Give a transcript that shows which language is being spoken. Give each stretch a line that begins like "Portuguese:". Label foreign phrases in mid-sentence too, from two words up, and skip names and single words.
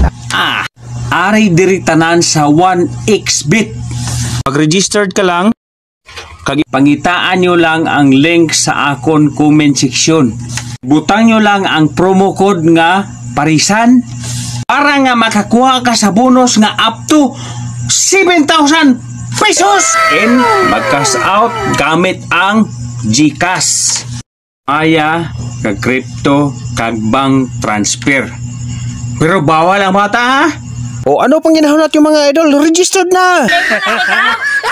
Hiligaynon: Ari diri tanan sa 1xBet. Mag-registered ka lang, kag pangitaan nyo lang ang link sa akon
English: comment section.
Hiligaynon: Butang nyo lang ang promo code nga parisan para nga makakuha ka sa bonus nga
English: up to 7,000 pesos and
Hiligaynon: mag-cash out gamit ang GCash, Maya, kag crypto, kag bank transfer. Pero bawal ang bata ha? O ano pang ginahunat yung mga idol? Registered na!